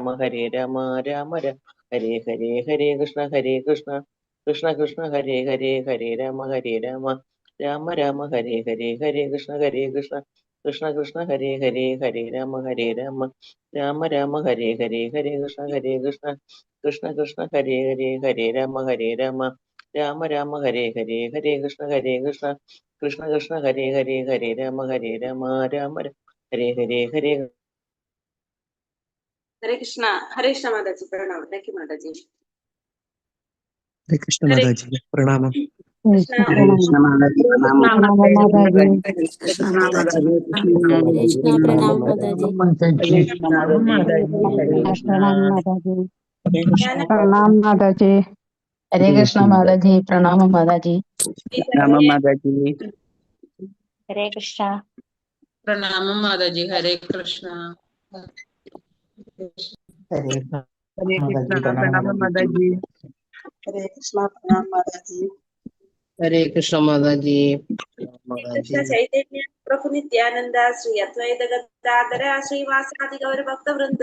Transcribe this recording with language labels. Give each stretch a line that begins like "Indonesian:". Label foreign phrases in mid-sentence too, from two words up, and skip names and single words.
Sanskrit: രാമ ഹരേ ഹരേ ഹരേ കൃഷ്ണ കൃഷ്ണ കൃഷ്ണ ഹരേ ഹരേ ഹരേ രാമ രാമ ഹരേ ഹരേ ഹരേ കൃഷ്ണ കൃഷ്ണ കൃഷ്ണ ഹരേ ഹരേ ഹരേ രാമ രാമ ഹരേ ഹരേ ഹരേ കൃഷ്ണ കൃഷ്ണ കൃഷ്ണ ഹരേ ഹരേ ഹരേ രാമ രാമ ഹരേ ഹരേ ഹരേ കൃഷ്ണ കൃഷ്ണ കൃഷ്ണ ഹരേ ഹരേ ഹരേ രാമ രാമ ഹരേ ഹരേ ഹരേ
Malayalam: ഹരേ കൃഷ്ണ മാതാജി പ്രണാമം.
English: thank you
Malayalam: മാതാജി. ഹരേ കൃഷ്ണ മാതാജി പ്രണാമം. ഹരേ കൃഷ്ണ മാതാജി പ്രണാമം.
Hindi: प्रणाम माताजी। हरे कृष्ण माताजी। प्रणाम माताजी।
Malayalam: പ്രണാമം മാതാജി.
Hindi: हरे कृष्ण
Malayalam: പ്രണാമം മാതാജി. ഹരേ കൃഷ്ണ. ഹരേ കൃഷ്ണ പ്രണാമം മാതാജി. ഹരേ കൃഷ്ണ പ്രണാം മാതാജി. ഹരേ കൃഷ്ണ മാതാജി.
Sanskrit: കൃഷ്ണ ചൈതന്യ പ്രഭു നിത്യാനന്ദ ശ്രീ അദ്വൈത ഗദാധര ശ്രീവാസാദി ഗൗര ഭക്തവൃന്ദ.